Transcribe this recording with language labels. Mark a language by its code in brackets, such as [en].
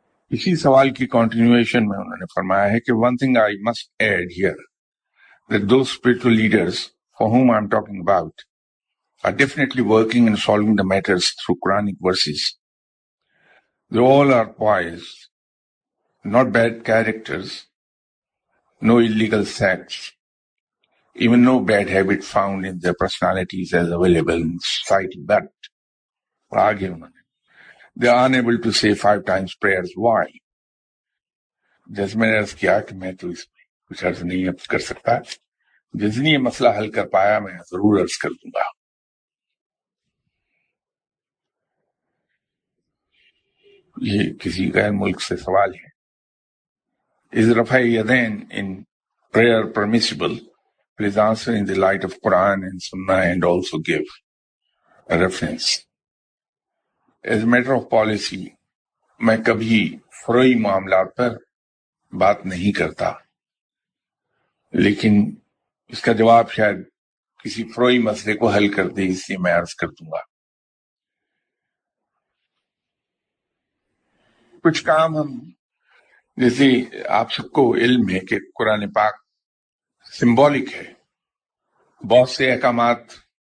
[ur] اسی سوال کی کنٹینیویشن میں انہوں نے فرمایا ہے کہ [en] one thing I must add here, that those spiritual leaders for whom I'm talking about are definitely working and solving the matters through Quranic verses. They all are pious, not bad characters, no illegal sects, even no bad habit found in their personalities as available in society, but [ur] آگے انہوں نے [en] they are unable to say 5 times prayers. Why? [ur] جیسے میں نے عرض کیا کہ میں تو اس میں کچھ عرض نہیں کر سکتا، جس نے یہ مسئلہ حل کر پایا میں ضرور عرض کر دوں گا۔ یہ کسی غیر ملک سے سوال ہے، [en] Is رفع یدین in prayer permissible? Please answer in the light of Quran and Sunnah and also give a reference. As a matter of policy, [ur] میں کبھی فروئی معاملات پر بات نہیں کرتا، لیکن اس کا جواب شاید کسی فروئی مسئلے کو حل کر دے، اس لیے میں عرض کر دوں گا۔ کچھ کام ہم، جیسے آپ سب کو علم ہے کہ قرآن پاک سمبولک ہے، بہت سے احکامات